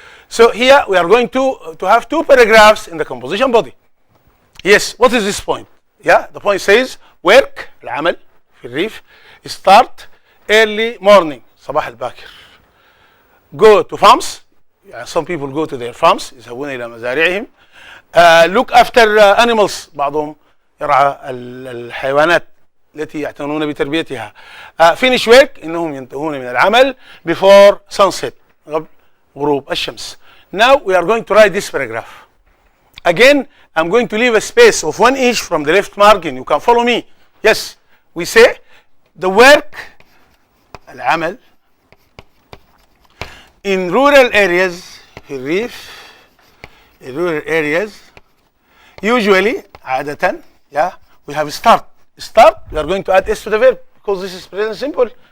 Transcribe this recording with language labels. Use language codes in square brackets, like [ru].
[en] So here we are going to have 2 paragraphs in the composition body. Yes, what is this point? Yeah, the point says work [ar] العمل في الريف [en] start early morning [ar] صباح الباكر. [en] Go to farms. يعني some people go to their farms [ar] يذهبون إلى مزارعهم. [en] Look after animals [ar] بعضهم يرعى الحيوانات التي يعتنون بتربيتها. [en] Finish work [ar] إنهم ينتهون من العمل [en] before sunset [ar] قبل غروب الشمس. [en] Now we are going to write this paragraph. Again, I'm going to leave a space of 1 inch from the left margin. You can follow me. Yes, we say the work العمل in rural areas [ar] في الريف [en] in rural areas usually عادة yeah we have start we are going to add s to the verb because this is present simple.